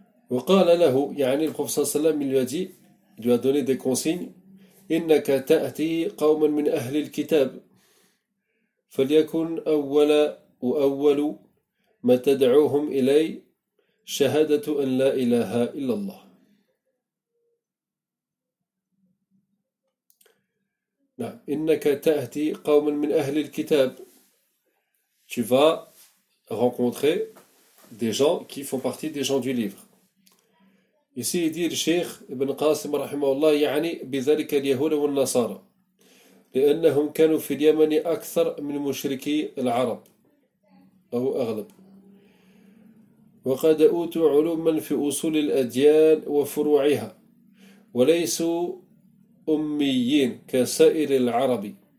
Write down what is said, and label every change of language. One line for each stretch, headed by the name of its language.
Arabic: وقال له يعني الرسول صلى الله عليه وسلم
French: يدي لو ادوني دي كونسيغ
Arabic: انك تاتي قوما من اهل الكتاب فليكن اول واول ما تدعوهم الي شهاده ان لا اله الا الله. نعم انك تاتي قوما من اهل الكتاب
French: tu vas rencontrer des gens qui font partie des gens du livre. Ici, il dit le Cheikh Ibn Qasim, rahimahullah,
Arabic: يعني بذلك اليهود والنصارى. لأنهم كانوا في اليمن أكثر من مشركي العرب. أو أغلب. وقد أوتوا علوما في أصول الأديان وفروعها. وليسوا أميين كسائر العرب.